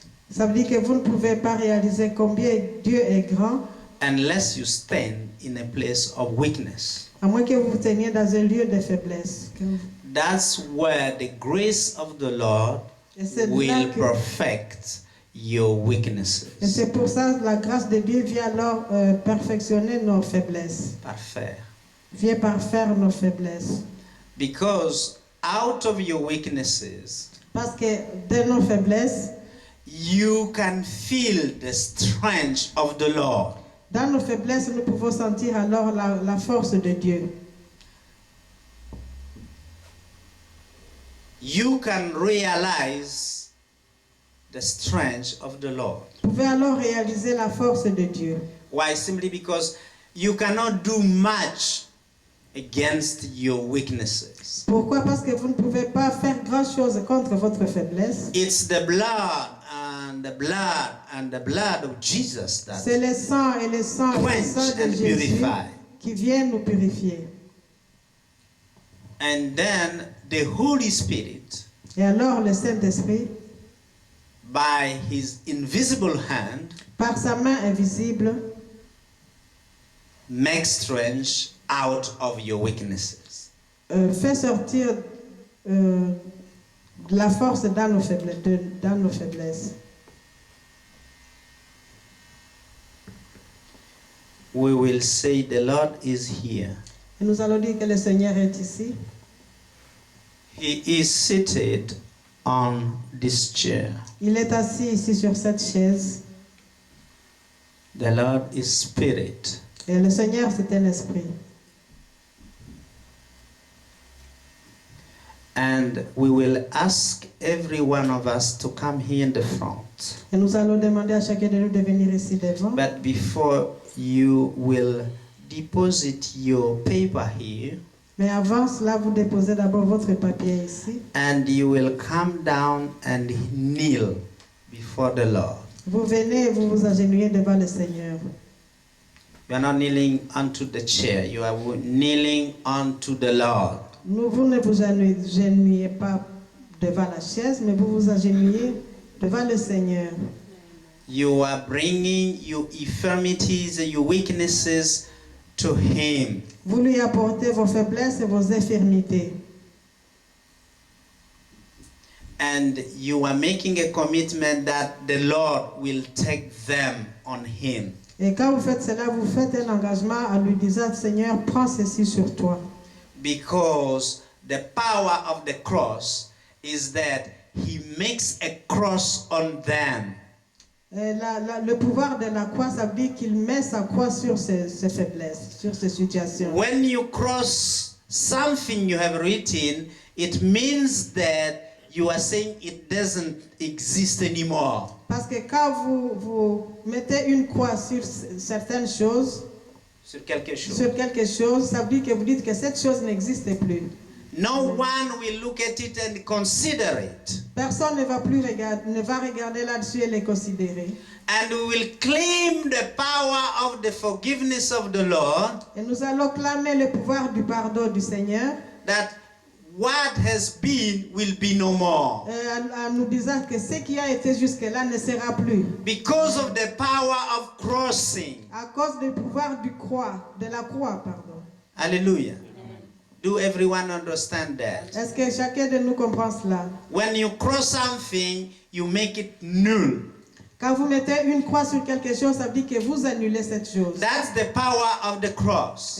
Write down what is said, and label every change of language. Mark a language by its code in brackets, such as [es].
[fr] Ça veut dire que vous ne pouvez pas réaliser combien Dieu est grand [en] unless you stand in a place of weakness. [fr] à moins que vous vous teniez dans un lieu de faiblesse. [en] That's where the grace of the Lord [fr] Et c'est là [en] will [fr] que- [en] perfect your [fr] Et [en] weaknesses. [fr] c'est pour ça que la grâce de Dieu vient alors perfectionner nos faiblesses. Parfait. Vient parfaire nos faiblesses. [en] Because out of your weaknesses, [fr] Parce que de nos faiblesses, [en] you can feel the strength of the Lord. [fr] dans nos faiblesses, nous pouvons sentir alors la force de Dieu. [en] You can realize the strength of the Lord. [fr] Vous pouvez alors réaliser la force de Dieu. [en] Why? Simply because you cannot do much against your weaknesses. [fr] Pourquoi? Parce que vous ne pouvez pas faire grand-chose contre votre faiblesse. [en] It's the blood and the blood and the blood of Jesus that [fr] C'est le sang et le sang et le [en] quench [fr] sang de [en] and [fr] Jésus [en] purify. [fr] qui viennent nous purifier. [en] And then the Holy Spirit, [fr] Et alors le Saint-Esprit, [en] by his invisible hand, [fr] par sa main invisible, [en] makes strength out of your weaknesses. [fr] fait sortir de la force dans nos faiblesses. [en] We will say the Lord is here. [fr] Et nous allons dire que le Seigneur est ici. [en] He is seated on this chair. [fr] Il est assis ici sur cette chaise. [en] The Lord is spirit. [fr] Et le Seigneur, c'est un esprit. [en] And we will ask every one of us to come here in the front. [fr] Et nous allons demander à chacun de nous de venir ici devant. [en] But before you will deposit your paper here, [fr] Mais avant cela, vous déposez d'abord votre papier ici. [en] and you will come down and kneel before the Lord. [fr] Vous venez et vous vous agenouillez devant le Seigneur. [en] You are not kneeling onto the chair, you are kneeling onto the Lord. [fr] Vous ne vous agenouillez pas devant la chaise, mais vous vous agenouillez devant le Seigneur. [en] You are bringing your infirmities and your weaknesses to Him. [fr] Vous lui apportez vos faiblesses et vos infirmités. [en] And you are making a commitment that the Lord will take them on Him. [fr] Et quand vous faites cela, vous faites un engagement en lui disant, Seigneur, prends ceci sur toi. [en] Because the power of the cross is that He makes a cross on them. [fr] Et le pouvoir de la croix, ça veut dire qu'il met sa croix sur ses faiblesses, sur ses situations. [en] When you cross something you have written, it means that you are saying it doesn't exist anymore. [fr] Parce que quand vous mettez une croix sur certaines choses, Sur quelque chose. ça veut dire que vous dites que cette chose n'existe plus. [en] No one will look at it and consider it. [fr] Personne ne va regarder là-dessus et les considérer. [en] And we will claim the power of the forgiveness of the Lord, [fr] Et nous allons clamer le pouvoir du pardon du Seigneur, [en] that what has been will be no more. [fr] en nous disant que ce qui a été jusque-là ne sera plus. [en] Because of the power of crossing. [fr] À cause du pouvoir de la croix, pardon. [en] Hallelujah. Do everyone understand that? [fr] Est-ce que chacun de nous comprend cela? [en] When you cross something, you make it null. [fr] Quand vous mettez une croix sur quelque chose, ça veut dire que vous annulez cette chose. [en] That's the power of the cross.